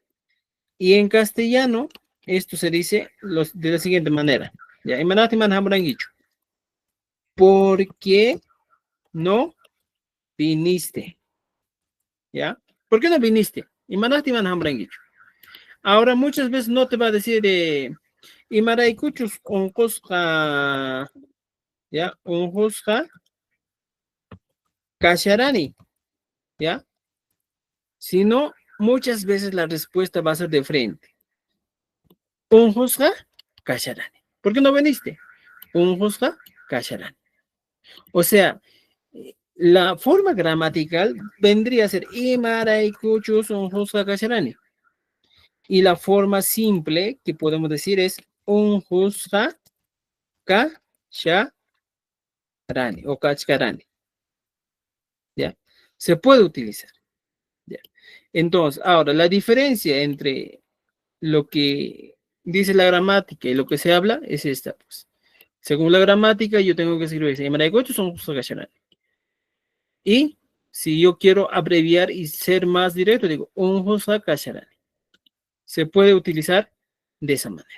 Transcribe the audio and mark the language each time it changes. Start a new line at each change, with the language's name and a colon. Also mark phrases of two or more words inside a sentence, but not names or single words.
Spanish: Y en castellano, esto se dice de la siguiente manera. Ya,
Quechua: Imanachtin, Mana, Jamu, Ran, Kichu.
Spanish: ¿Por qué no viniste? ¿Ya? ¿Por qué no viniste?
Quechua: Imanachtin, Mana, Jamu, Ran, Kichu.
Spanish: Ahora, muchas veces no te va a decir
Quechua: Imaraicuchus unqusqa,
Spanish: ¿ya?
Quechua: Unqusqa kasharani,
Spanish: ¿ya? Sino, muchas veces la respuesta va a ser de frente.
Quechua: Unqusqa kasharani.
Spanish: ¿Por qué no viniste?
Quechua: Unqusqa kasharani.
Spanish: O sea, la forma gramatical vendría a ser
Quechua: Imaraicuchus unqusqa kasharani.
Spanish: Y la forma simple que podemos decir es
Quechua: unqusqa kasharani
Spanish: o kachkarani. ¿Ya? Se puede utilizar. ¿Ya? Entonces, ahora, la diferencia entre lo que dice la gramática y lo que se habla es esta, pues. Según la gramática, yo tengo que escribir, son ocasionales. Y si yo quiero abreviar y ser más directo, digo, se puede utilizar de esa manera.